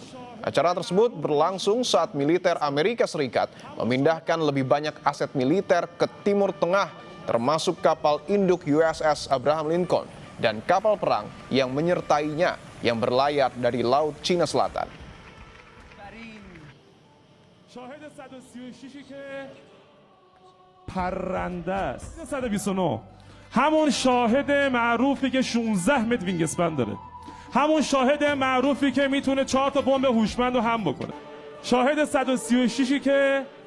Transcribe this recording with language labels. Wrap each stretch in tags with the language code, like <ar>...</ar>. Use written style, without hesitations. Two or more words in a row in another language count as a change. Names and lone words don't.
<id>Acara tersebut berlangsung saat militer Amerika Serikat memindahkan lebih banyak aset militer ke Timur Tengah, termasuk kapal induk USS Abraham Lincoln dan kapal perang yang menyertainya yang berlayar dari Laut Cina Selatan.</id> <fa>شاهد 136 که پرنده است 129 همون شاهد معروفی که 16 متر وینگسپن داره همون شاهد معروفی که میتونه 4 تا بمب هوشمند رو هم بکنه شاهد 136 که</fa>